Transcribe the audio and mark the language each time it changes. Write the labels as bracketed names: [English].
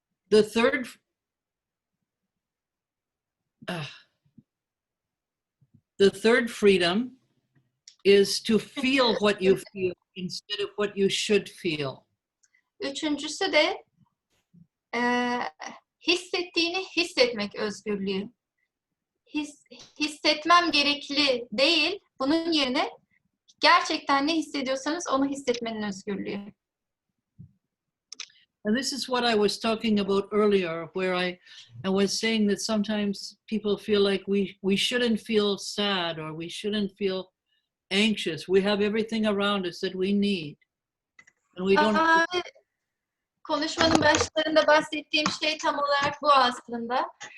[English] The third freedom is to feel what you feel instead of what you should feel. [Turkish] Üçüncüsü de hissettiğini hissetmek özgürlüğü. Hissetmem gerekli değil, bunun yerine gerçekten ne hissediyorsanız onu hissetmenin özgürlüğü. [English] And this is what I was talking about earlier, where I was saying that sometimes people feel like we shouldn't feel sad or we shouldn't feel anxious. We have everything around us that we need. And we don't. [Turkish] Konuşmanın başlarında bahsettiğim şey tam olarak bu aslında.